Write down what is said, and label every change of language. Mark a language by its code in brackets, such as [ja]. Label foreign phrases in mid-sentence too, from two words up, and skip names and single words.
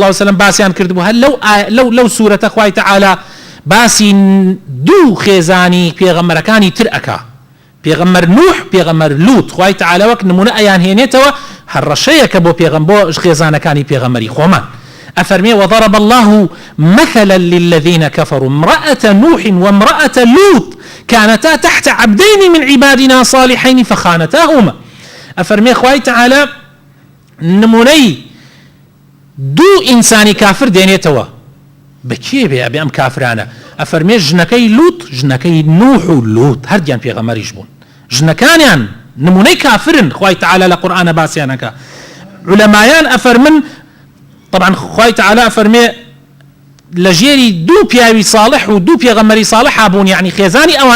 [ar] عليه وسلم [ckb] باسییان کردبوو هەر لەو سوورەتە خوای تعالی باسی دوو خێزانی پێغەمبەرەکانی تر ئەکا پێغەمبەر نوح پێغەمبەر لوط خوای تعالی وەک نمونە ئەیان هێنێتەوە هەڕەشەیەکە بۆ بۆ خێزانەکانی پێغەمبەری خۆمان أفرمي [ar] وضرب الله مثلا للذين كفروا امرأة نوح وامرأة لوط كانتا تحت عبدين من عبادنا صالحين فخانتاهما [ckb] أفرمي خوای تعالی نمونەی دوو ئینسانی کافر دێنێتەوە بەکێ بێ ئەم کافرانە ئەفەرمێ ژنەکەی لوط ژنەکەی نوح و لوط هەردیان پێغەمبەریش بوون ژنەکانیان نمونەی کافرن خوای تعالی لە قورئانە باسییانەکە علەمایان ئەفەرمن طبعا خوای تعالی ئەفەرمێ لە ژێری دوو پیاوی صالح و دوو پێغەمبەری صالح بوون یعنی خێزانی ئەوان